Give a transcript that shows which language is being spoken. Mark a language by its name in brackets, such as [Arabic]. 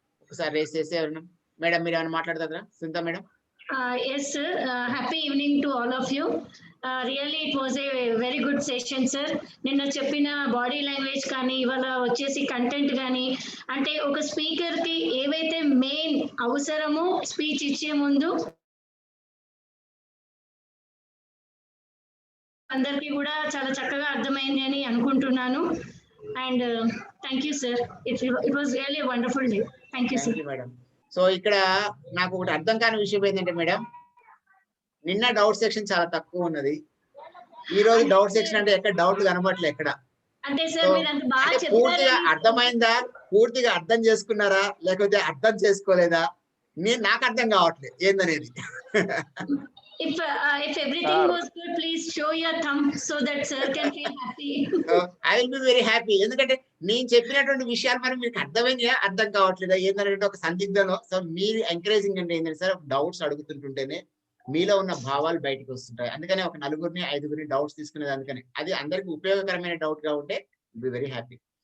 [Telugu] ఒకసారి రేస్ చేసి ఎవరైనా మేడం మీరు ఏమైనా మాట్లాడతారా? Sunitha madam. [English] Yes sir, happy evening to all of you. Really it was a very good session sir. [Telugu] నిన్న చెప్పిన బాడీ లాంగ్వేజ్ కానీ ఇవాళ వచ్చేసి కంటెంట్ కానీ అంటే ఒక స్పీకర్ కి ఏవైతే మెయిన్ అవసరమో స్పీచ్ ఇచ్చే ముందు అందరికీ కూడా చాలా చక్కగా అర్థమైంది అని అనుకుంటున్నాను. [English] And thank you sir. It was really wonderful day. Thank you sir. [Telugu] Madam. So ఇక్కడ నాకు ఒకటి అర్థం కాని విషయం ఏంటంటే మేడం, నిన్న డౌట్ సెక్షన్ చాలా తక్కువ ఉన్నది, ఈ రోజు డౌట్ సెక్షన్ అంటే ఎక్కడ డౌట్ కనబడలే ఎక్కడ. అంటే సార్ మీరు అంత బాగా పూర్తిగా అర్థమైందా, పూర్తిగా అర్థం చేసుకున్నారా, లేకపోతే అర్థం చేసుకోలేదా, నాకు అర్థం కావట్లేదు ఏందనేది. [English] if everything Sir. was good, please show your thumb so that sir can feel happy. I will be very happy. [Telugu] ఎందుకంటే నేను చెప్పినటువంటి విషయాలు మరి మీకు అర్థమైనాయా, అర్థం కావట్లేదా, ఏంటంటే ఒక సందిగ్ధంలో. సో మీరు ఎంకరేజింగ్ అంటే ఏంటంటే సార్, డౌట్స్ అడుగుతుంటుంటేనే మీలో ఉన్న భావాలు బయటకు వస్తుంటాయి. అందుకనే ఒక 4 5 డౌట్స్ తీసుకునేది. అందుకని అది అందరికి ఉపయోగకరమైన డౌట్ గా ఉంటే [English] Be very happy.